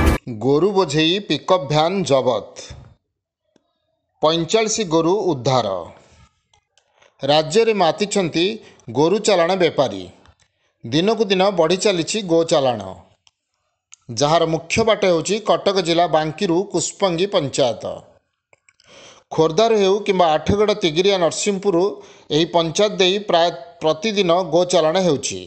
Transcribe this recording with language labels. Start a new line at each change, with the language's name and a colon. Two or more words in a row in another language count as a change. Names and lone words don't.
Odia: ଗୋରୁ ବୋଝେଇ ପିକଅପ ଭ୍ୟାନ ଜବତ 45 ଗୋରୁ ଉଦ୍ଧାର। ରାଜ୍ୟ ମେଁ ମାତିଛନ୍ତି ଗୋରୁ ଚାଲାଣ ବେପାରୀ। ଦିନକୁ ଦିନ ବଢ଼ି ଚାଲି ଗୋ ଚାଲାଣ, ଯାର ମୁଖ୍ୟ ବାଟ ହେଉଛି କଟକ ଜିଲ୍ଲା ବାଙ୍କୀରୁ କୁସ୍ପଙ୍ଗୀ ପଞ୍ଚାୟତ। ଖୋର୍ଦ୍ଧାର ହେଉ କିମ୍ବା ଆଠଗଡ଼ ତିଗିରିଆ ନରସିଂହପୁର ଏହି ପଞ୍ଚାୟତ ଦେଇ ପ୍ରାୟ ପ୍ରତିଦିନ ଗୋ ଚାଲାଣ ହେଉଛି।